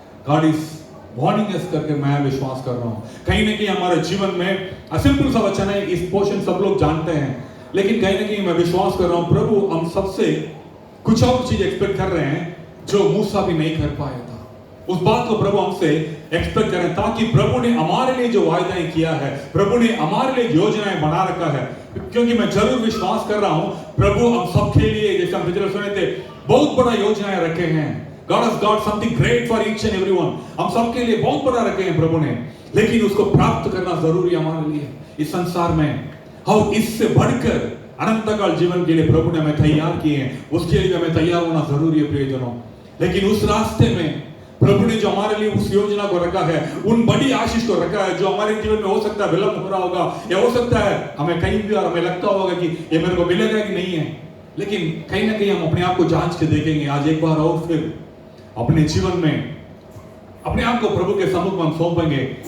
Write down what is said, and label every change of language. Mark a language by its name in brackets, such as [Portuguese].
[English] God is warning us [Hindi] करके मैं विश्वास कर रहा हूँ। कहीं ना कहीं हमारे जीवन में सिंपल सा वचन है, इस पोर्शन सब लोग जानते हैं, लेकिन कहीं ना कहीं मैं विश्वास कर रहा हूँ प्रभु हम सबसे कुछ और चीज एक्सपेक्ट कर रहे हैं जो मूसा भी नहीं कर पाया था। उस बात को प्रभु हमसे एक्सपेक्ट करें, ताकि प्रभु ने हमारे लिए जो वायदाएं किया है, प्रभु ने हमारे लिए योजनाएं बना रखा है। क्योंकि मैं जरूर विश्वास कर रहा हूं प्रभु हम सबके लिए, जैसे हम पिछले सुने थे, बहुत बड़ा योजनाएं रखे हैं। [English] God has got something great for each and everyone। [Hindi] हम सबके लिए बहुत बड़ा रखे हैं प्रभु ने, लेकिन उसको प्राप्त करना जरूरी हमारे लिए इस संसार में। और इससे बढ़कर अनंत काल जीवन के लिए प्रभु ने हमें तैयार किए हैं, उसके लिए हमें तैयार होना जरूरी है प्रियजनों। लेकिन उस रास्ते में प्रभु ने जो हमारे लिए उस योजना को रखा है, उन बड़ी आशीष को रखा है, जो हमारे जीवन में हो सकता है विलंब हो रहा होगा, या हो सकता है हमें कहीं भी और हमें लगता होगा कि ये मेरे को मिलेगा कि नहीं है, लेकिन कहीं ना कहीं हम अपने आप को जांच के देखेंगे आज एक बार और फिर अपने जीवन में अपने आप को प्रभु के सम्मुख में हम सौंपेंगे।